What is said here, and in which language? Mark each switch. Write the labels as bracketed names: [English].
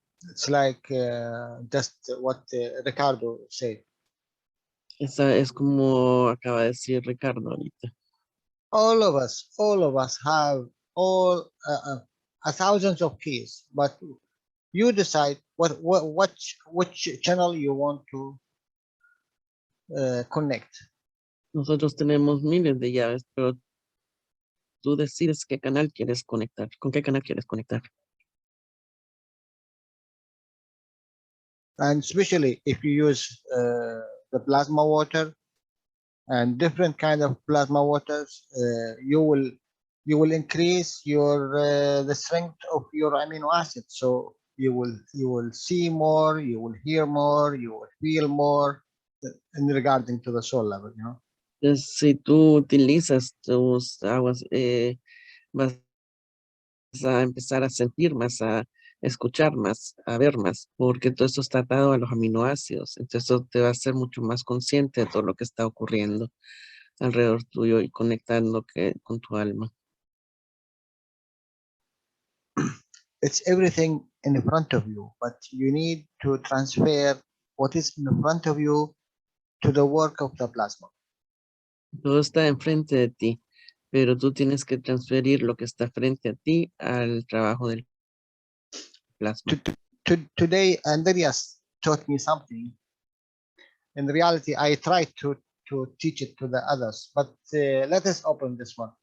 [English] It's like just what Ricardo said. [Spanish] Esa es como acaba de decir Ricardo ahorita. [English] All of us have all a thousands of keys, but you decide which channel you want to connect. [Spanish] Nosotros tenemos miles de llaves, pero tú decides qué canal quieres conectar, con qué canal quieres conectar. [English] And especially if you use the plasma water and different kind of plasma waters, you will increase your the strength of your amino acids. So you will see more, you will hear more, you will feel more in regarding to the soul level, you know. [Spanish] Entonces, si tú utilizas tus aguas, vas a empezar a sentir más, a escuchar más, a ver más, porque todo esto está atado a los aminoácidos. Entonces, eso te va a hacer mucho más consciente de todo lo que está ocurriendo alrededor tuyo y conectando con tu alma. [English] It's everything in front of you, but you need to transfer what is in front of you to the work of the plasma. [Spanish] Todo está enfrente de ti, pero tú tienes que transferir lo que está frente a ti al trabajo del plasma. [English] Today, Andreas taught me something. In reality, I tried to teach it to the others, but let us open this one.